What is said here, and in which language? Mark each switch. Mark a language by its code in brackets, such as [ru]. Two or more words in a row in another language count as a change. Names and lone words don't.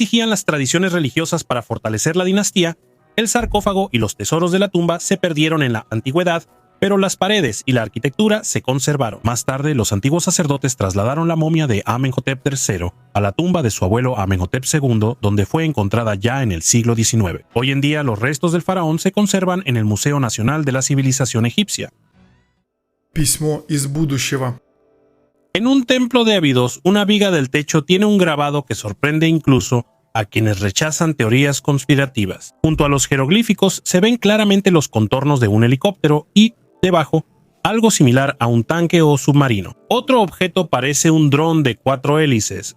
[es] Como exigían las tradiciones religiosas para fortalecer la dinastía, El sarcófago y los tesoros de la tumba se perdieron en la antigüedad, pero las paredes y la arquitectura se conservaron. Más tarde, los antiguos sacerdotes trasladaron la momia de Amenhotep III a la tumba de su abuelo Amenhotep II, donde fue encontrada ya en el siglo XIX. Hoy en día, los restos del faraón se conservan en el Museo Nacional de la Civilización Egipcia. [ru] Письмо из будущего. [es] En un templo de Abidos, una viga del techo tiene un grabado que sorprende incluso a quienes rechazan teorías conspirativas. Junto a los jeroglíficos se ven claramente los contornos de un helicóptero y, debajo, algo similar a un tanque o submarino. Otro objeto parece un dron de 4 hélices.